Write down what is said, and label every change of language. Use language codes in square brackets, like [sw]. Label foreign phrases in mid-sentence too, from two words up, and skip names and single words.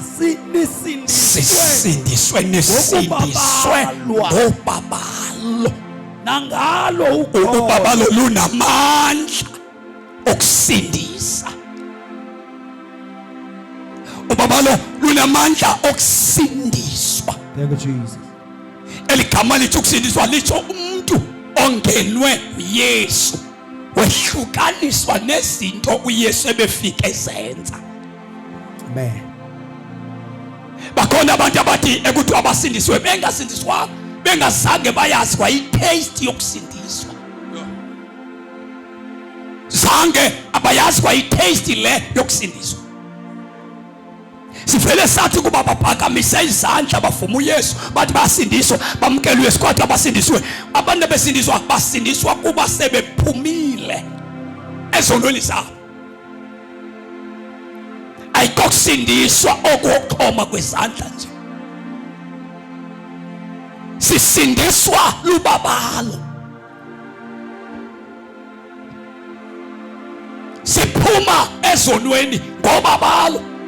[xh] sisindiswe ngobabalo. Nangalo ubabalo lunamandla okusindisa. Ubabalo lunamandla okusindiswa. [en] Thank you, Jesus. [xh] Eligama lithi ukusindiswa lithi umuntu ongenwe uYesu wehlukaniswa nezinto uYesu ebefike ezenza. Amen. Bakhona abantu abathi ekuthi abasindiswe bengasindiswa bengazange bayazi kwa i-taste yokusindiswa. Zange abayazi kwa i-taste le yokusindiswa. Sivele sathi kuba baphakamise izandla bavuma uYesu bathi basindiswa bamkela uYesu kodwa abasindiswe abantu besindiswa basindiswa kuba sebephumile ezonweni zabo. Ayikokusindiswa okuxhoma kwezandla nje. Sisindiswa lubabalo. Siphuma ezonweni ngobabalo.